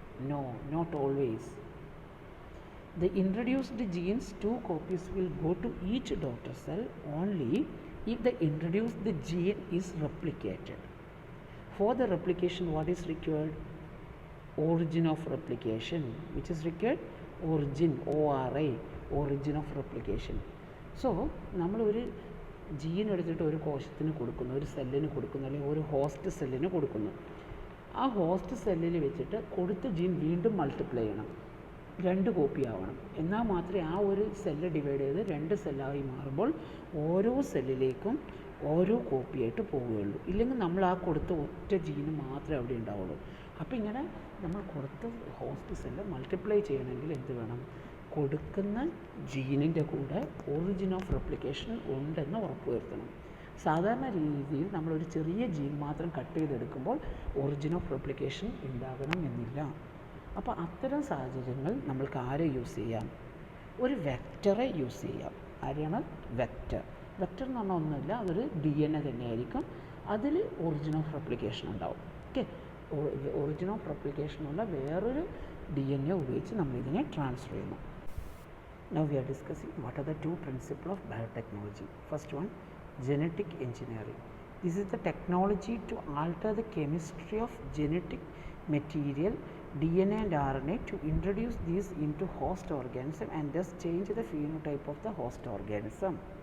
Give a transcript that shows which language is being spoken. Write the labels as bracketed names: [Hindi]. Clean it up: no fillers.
[English] No, not always. The introduced genes, two copies will go to each daughter cell only if the introduced gene is replicated. For the replication, what is required? Origin of replication. Which is required? Origin, ORI, origin of replication. [Malayalam] So നമ്മൾ ഒരു gene എടുത്തിട്ട് ഒരു കോശത്തിന് കൊടുക്കുന്നു, ഒരു സെല്ലിന് കൊടുക്കുന്നു, അല്ലെങ്കിൽ ഒരു ഹോസ്റ്റ് സെല്ലിന് കൊടുക്കുന്നു. ആ ഹോസ്റ്റ് സെല്ലിൽ വെച്ചിട്ട് കൊടുത്ത ജീൻ വീണ്ടും മൾട്ടിപ്ലൈ ചെയ്യണം, 2 കോപ്പി ആവണം. എന്നാൽ മാത്രമേ ആ ഒരു സെല്ല് ഡിവൈഡ് ചെയ്ത് 2 സെല്ലായി മാറുമ്പോൾ ഓരോ സെല്ലിലേക്കും ഓരോ കോപ്പിയായിട്ട് പോവുകയുള്ളൂ. ഇല്ലെങ്കിൽ നമ്മൾ ആ കൊടുത്ത ഒറ്റ ജീന് മാത്രമേ അവിടെ ഉണ്ടാവുള്ളൂ. അപ്പോൾ ഇങ്ങനെ നമ്മൾ കൊടുത്ത ഹോസ്റ്റ് സെല്ല് മൾട്ടിപ്ലൈ ചെയ്യണമെങ്കിൽ എന്ത് വേണം? കൊടുക്കുന്ന ജീനിൻ്റെ കൂടെ ഒറിജിൻ ഓഫ് റെപ്ലിക്കേഷൻ ഉണ്ടെന്ന് ഉറപ്പുവരുത്തണം. സാധാരണ രീതിയിൽ നമ്മളൊരു ചെറിയ ജീൻ മാത്രം കട്ട് ചെയ്തെടുക്കുമ്പോൾ ഒറിജിൻ ഓഫ് റെപ്ലിക്കേഷൻ ഉണ്ടാകണം എന്നില്ല. അപ്പോൾ അത്തരം സാഹചര്യങ്ങൾ നമ്മൾക്ക് ആരെ യൂസ് ചെയ്യാം? ഒരു വെക്റ്ററെ യൂസ് ചെയ്യാം. ആരെയാണ്? വെക്റ്റർ എന്ന് പറഞ്ഞാൽ ഒന്നുമില്ല, അതൊരു ഡി എൻ എ തന്നെയായിരിക്കും. അതിൽ ഒറിജിൻ ഓഫ് റെപ്ലിക്കേഷൻ ഉണ്ടാവും. ഓക്കെ, ഒറിജിൻ ഓഫ് റെപ്ലിക്കേഷനുള്ള വേറൊരു ഡി എൻ എ ഉപയോഗിച്ച് നമ്മളിതിനെ ട്രാൻസ്ഫർ ചെയ്യുന്നു. [English] Now we are discussing what are the 2 principles of biotechnology. First one, genetic engineering. This is the technology to alter the chemistry of genetic material, DNA and RNA, to introduce these into host organism and thus change the phenotype of the host organism.